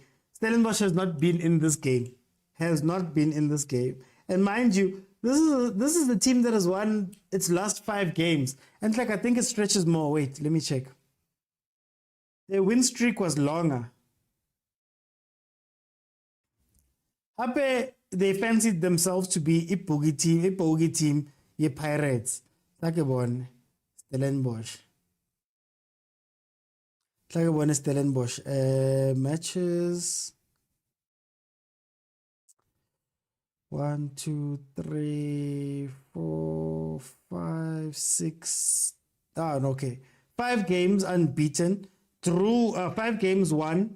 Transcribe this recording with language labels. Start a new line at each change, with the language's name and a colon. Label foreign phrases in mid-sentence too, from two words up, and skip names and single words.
English: Stellenbosch has not been in this game. And mind you, this is the team that has won its last 5 games. And I think it stretches more. Wait, let me check. Their win streak was longer. They fancied themselves to be a bogey team, ye Pirates. Stellenbosch. Stellenbosch. Matches. 1, 2, 3, 4, 5, 6. Okay. 5 games unbeaten. Through 5 games won.